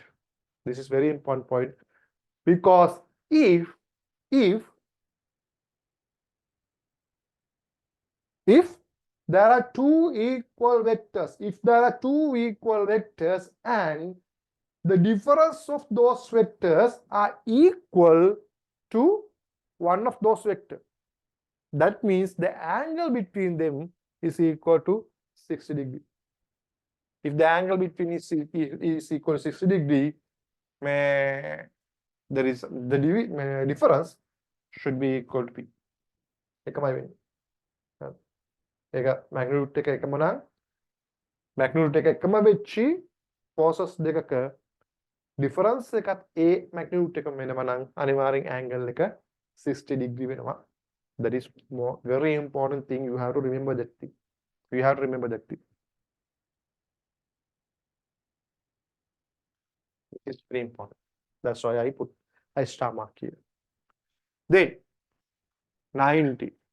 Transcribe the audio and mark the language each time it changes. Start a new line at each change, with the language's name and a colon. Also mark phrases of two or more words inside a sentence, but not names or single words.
English: This is very important point because if there are two equal vectors, and the difference of those vectors are equal to one of those vectors, that means the angle between them is equal to 60 degree. If the angle between is equal to 60 degree, the difference should be equal to p.
Sinhala: එකමයි වෙන්නේ. ඒක magnitude එක එකම නම් magnitude එක එකම වෙච්චි forces දෙකක difference එකත්
English: a magnitude
Sinhala: එකම වෙනවා නම් අනිවාර්යෙන් angle එක 60 degree වෙනවා.
English: That is very important thing. You have to remember that thing. It is very important. That's why I put a star mark here. Then 90.